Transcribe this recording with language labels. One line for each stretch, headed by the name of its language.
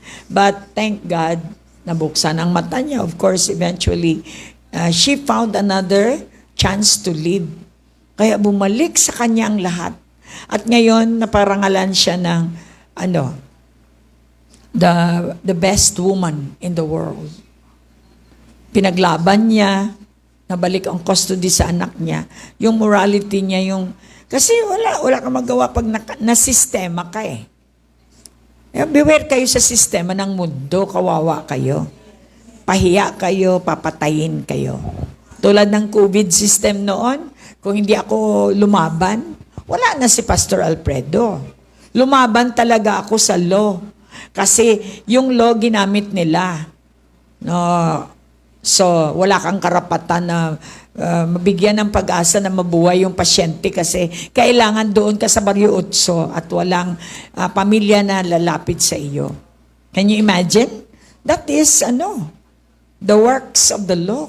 English: But thank God,
Filipino: nabuksan ang mata niya.
English: Of course, eventually, she found another chance to live.
Filipino: Kaya bumalik sa kanya ang lahat. At ngayon, naparangalan siya ng
English: the best woman in the world.
Filipino: Pinaglaban niya, nabalik ang custody sa anak niya. Yung morality niya, kasi wala kang magawa pag na-sistema ka eh. Beware kayo sa sistema ng mundo, kawawa kayo. Pahiya kayo, papatayin kayo. Tulad ng COVID system noon, kung hindi ako lumaban, wala na si Pastor Alfredo. Lumaban talaga ako sa law. Kasi yung law ginamit nila. No, so, wala kang karapatan na mabigyan ng pag-asa na mabuhay yung pasyente kasi kailangan doon ka sa Barrio Utso at walang pamilya na lalapit sa iyo.
English: Can you imagine? That is, the works of the law.